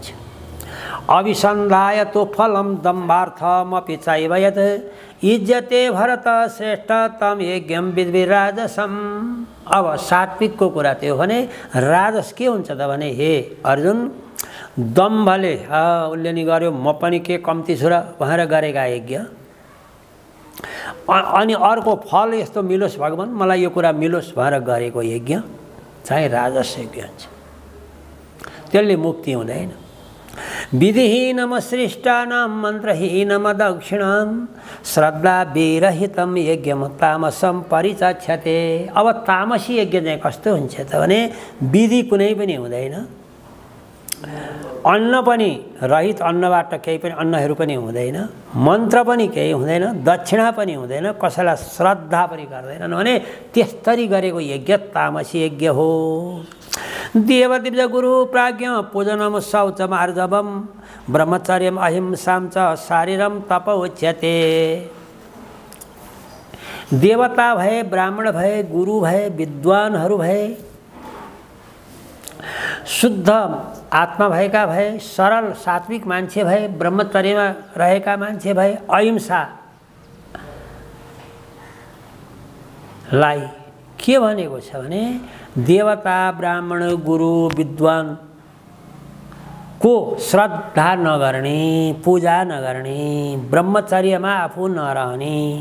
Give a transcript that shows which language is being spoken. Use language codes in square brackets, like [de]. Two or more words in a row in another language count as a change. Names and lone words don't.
[sa] अभिसन्धाय तो फलम दम्भार्थमपि चैव यत् इज्जते भरत श्रेष्ठ तम यज्ञम विद्विराजसम। [ne] अब सात्विकको कुरा त्यो भने राजस के हुन्छ त भने हे अर्जुन दम्भले उसले नि गर्यो म पनि के कम्ती छु र भनेर गरेका यज्ञ अनि अर्को फल यस्तो मिलोस् भगवान मलाई यो कुरा मिलोस् भनेर गरेको यज्ञ चाहिँ राजस यज्ञ हुन्छ। त्यसले मुक्ति हुँदैन। [sa] विधिहीनम सृष्टानां मन्त्रहीनम दक्षिणां श्रद्धा विरहितम यज्ञम तामसम परिचक्षते। [ne] अब तामसी यज्ञ चाहिँ कस्तो हुन्छ त भने विधि कुनै पनि हुँदैन अन्न पनि रहित अन्नबाट केही पनि अन्नहरू पनि हुँदैन मन्त्र पनि केही हुँदैन दक्षिणा पनि हुँदैन कसैलाई श्रद्धा पनि गर्दैनन् भने त्यस्तरी गरेको यज्ञ तामसी यज्ञ हो। [sa] देवदिव्य गुरु प्राज्ञ पूजनम शौच मार्जवम ब्रह्मचर्यम अहिंसां च शारीरम तप उच्यते। [ne] देवता भए ब्राह्मण भए गुरु भए विद्वानहरू भए शुद्ध आत्मा भएका भए सरल सात्विक मान्छे भए ब्रह्मचर्यमा रहेका मान्छे भए अहिंसालाई के भनेको छ भने देवता ब्राह्मण गुरु विद्वान को श्रद्धा नगर्ने पूजा नगर्ने ब्रह्मचर्यमा आफू नरहने